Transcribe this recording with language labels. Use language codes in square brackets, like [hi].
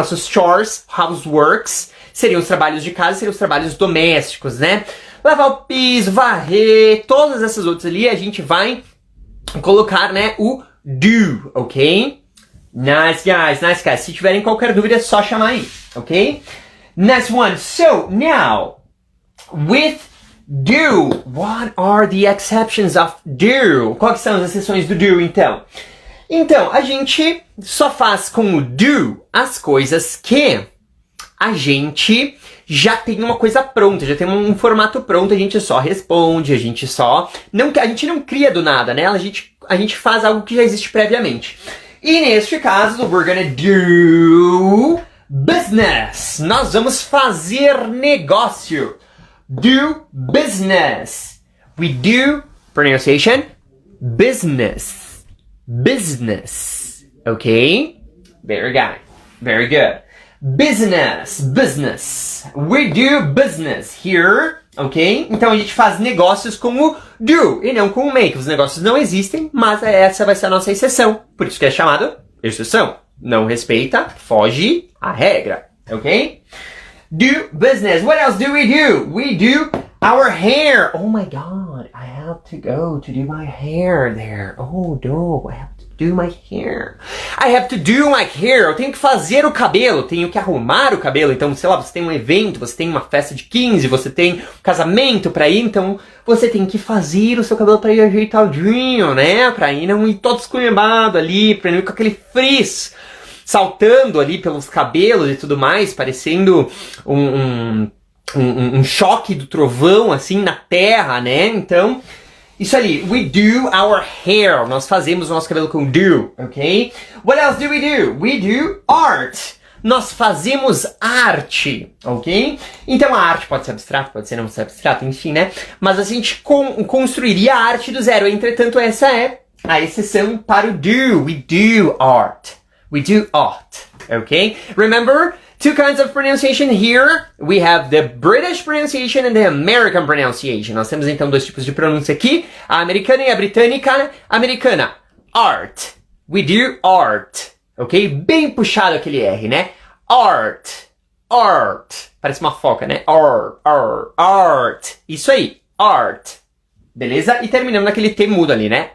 [pt] Nossos chores, houseworks, seriam os trabalhos de casa, seriam os trabalhos domésticos, né? Lavar o piso, varrer, todas essas outras ali, a gente vai colocar, né, o do, ok? [en] Nice guys, nice guys. [pt] Se tiverem qualquer dúvida é só chamar aí, ok? [en] Next one. So, now, with do, what are the exceptions of do? [pt] Quais são as exceções do do, então? Então, a gente só faz com o do as coisas que a gente já tem uma coisa pronta, já tem um formato pronto, a gente só responde, a gente não cria do nada, né? A gente faz algo que já existe previamente. E neste caso, [en] we're gonna do business. [pt] Nós vamos fazer negócio. [en] Do business. We do, pronunciation, business. Business. Okay? Very good. Very good. Business. Business. We do business here. Ok? [pt] Então a gente faz negócios com o do e não com o make. Os negócios não existem, mas essa vai ser a nossa exceção. Por isso que é chamada exceção. Não respeita, foge à regra. [en] Ok? Do business. What else do? We do Our hair. Oh my God, I have to go to do my hair there. Oh no, I have to do my hair. I have to do my hair. [pt] Eu tenho que fazer o cabelo, tenho que arrumar o cabelo. Então, sei lá, você tem um evento, você tem uma festa de 15, você tem um casamento pra ir, então você tem que fazer o seu cabelo pra ir ajeitadinho, né? Pra ir não ir todo esculhambado ali, pra não ir com aquele frizz saltando ali pelos cabelos e tudo mais, parecendo um choque do trovão, assim, na terra, né? Então, isso ali, [en] we do our hair. [pt] Nós fazemos o nosso cabelo com do, ok? [en] What else do? We do art. [pt] Nós fazemos arte, ok? Então a arte pode ser abstrata, pode ser não ser abstrata, enfim, né? Mas a gente construiria a arte do zero. Entretanto, essa é a exceção para o do. [en] We do art. We do art, okay? Remember, two kinds of pronunciation here. We have the British pronunciation and the American pronunciation. [pt] Nós temos então dois tipos de pronúncia aqui, a americana e a britânica. [en] Americana, art. We do art, ok? [pt] Bem puxado aquele R, né? Art, art. Parece uma foca, né? Art. Isso aí, art. Beleza? E terminamos naquele T mudo ali, né?